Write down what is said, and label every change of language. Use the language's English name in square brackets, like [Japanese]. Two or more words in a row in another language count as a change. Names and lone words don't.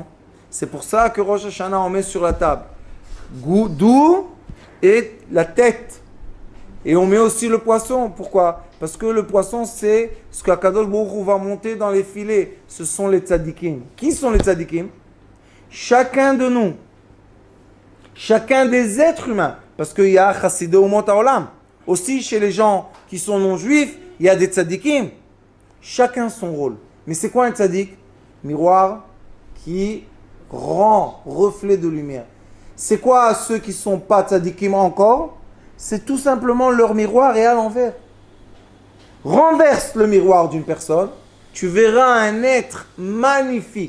[French] C'est pour ça que Rosh Hashanah on met sur la table d'où et la tête. Et on met aussi le poisson. Pourquoi? Parce que le poisson, c'est ce qu' [Hebrew] הקדוש ברוך הוא [French] va monter dans les filets. Ce sont les tzadikim. Qui sont les tzadikim? Chacun de nous. Chacun des êtres humains. Parce qu'il y a [Hebrew] חסידי אומות העולם. [French] Aussi, chez les gens qui sont non-juifs, il y a des tzadikim. Chacun son rôle. Mais c'est quoi un tzadik? Miroir qui rend reflet de lumière. C'est quoi ceux qui ne sont pas tzadikim encore? C'est tout simplement leur miroir est à l'envers. Renverse le miroir d'une personne, tu verras un être magnifique.